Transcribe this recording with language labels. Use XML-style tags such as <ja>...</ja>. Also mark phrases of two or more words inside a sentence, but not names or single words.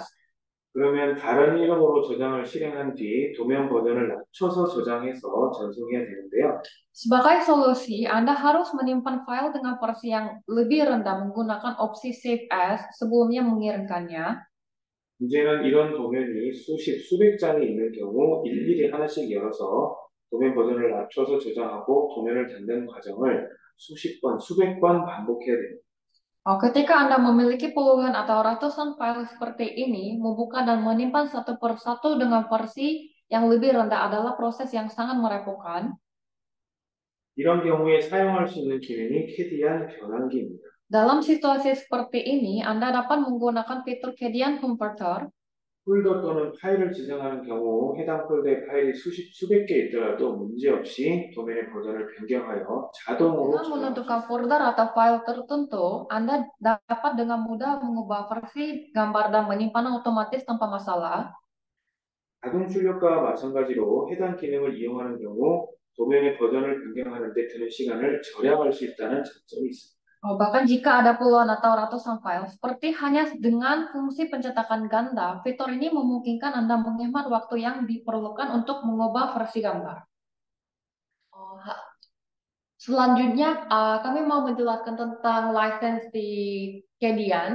<ko>그러면 다른 이름으로 저장을 실행한 뒤 도면 버전을 낮춰서 저장해서 전송해야 되는데요.</ko> <id>Sebagai solusi, Anda harus menyimpan file dengan versi yang lebih rendah menggunakan opsi Save As sebelumnya mengirimkannya.</id> <ko>문제는 이런 도면이 수백 장이 있는 경우 일일이 하나씩 열어서 도면 버전을 낮춰서 저장하고 도면을 닫는 과정을 수백 번 반복해야 됩니다.</ko> <id>Ketika Anda memiliki puluhan atau ratusan file seperti ini, membuka dan menyimpan satu persatu dengan versi yang lebih rendah adalah proses yang sangat merepotkan.</id> <ko>이런 경우에 사용할 수 있는 기능이 캐디안 변환기입니다.</ko> <id>Dalam situasi seperti ini, Anda dapat menggunakan fitur Kedian Converter.</id> <ko>폴더 또는 파일을 지정하는 경우 해당 폴더에 파일이 수백 개 있더라도 문제없이 도면의 버전을 변경하여 자동으로</ko> <id>Dengan menentukan folder atau file tertentu, Anda dapat dengan mudah mengubah versi gambar dan menyimpan otomatis tanpa masalah.</id> <ko>자동 출력과 마찬가지로 해당 기능을 이용하는 경우 도면의 버전을 변경하는 데 드는 시간을 절약할 수 있다는 장점이 있습니다.</ko> <id>Bahkan jika ada puluhan atau ratusan file, seperti hanya dengan fungsi pencetakan ganda, fitur ini memungkinkan Anda menghemat waktu yang diperlukan untuk mengubah versi gambar. Selanjutnya, kami mau menjelaskan tentang license di Kedian.</id>